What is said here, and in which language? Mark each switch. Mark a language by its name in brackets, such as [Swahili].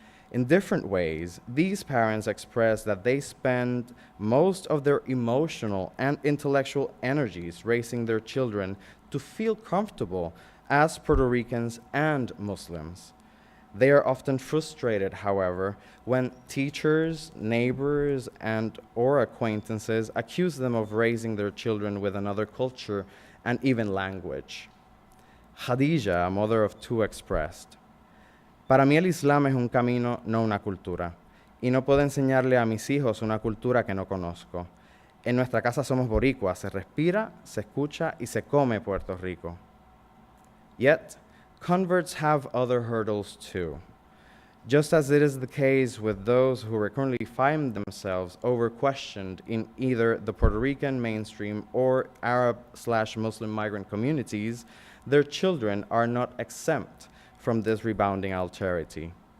[English] In different ways, these parents express that they spend most of their emotional and intellectual energies raising their children to feel comfortable as Puerto Ricans and Muslims. They are often frustrated, however, when teachers, neighbors, and/or acquaintances accuse them of raising their children with another culture and even language. [Spanish] Khadija, [English] a mother of 2, expressed, [Spanish] "Para mí el Islam es un camino, no una cultura, y no puedo enseñarle a mis hijos una cultura que no conozco. En nuestra casa somos boricuas, se respira, se escucha y se come Puerto Rico." [English] Yet, converts have other hurdles too. Just as it is the case with those who recurrently find themselves over-questioned in either the Puerto Rican mainstream or Arab/Muslim migrant communities, their children are not exempt from this rebounding alterity.